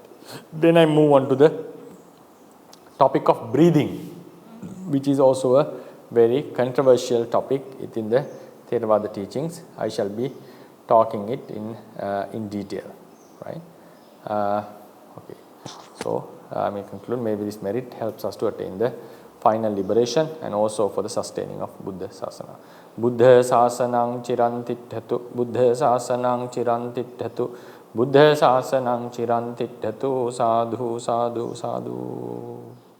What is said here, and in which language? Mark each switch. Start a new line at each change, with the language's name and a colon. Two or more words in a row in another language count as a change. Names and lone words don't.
English: Then I move on to the topic of breathing, which is also a very controversial topic within the Theravada teachings. I shall be talking it in detail, right? Okay. So I may conclude. Maybe this merit helps us to attain the final liberation and also for the sustaining of Buddha Sasana.
Pali: Buddha Sasanang Chirantithatu, Buddha Sasanang Chirantithatu, Buddha Sasanang Chirantithatu, Sadhu, Sadhu, Sadhu.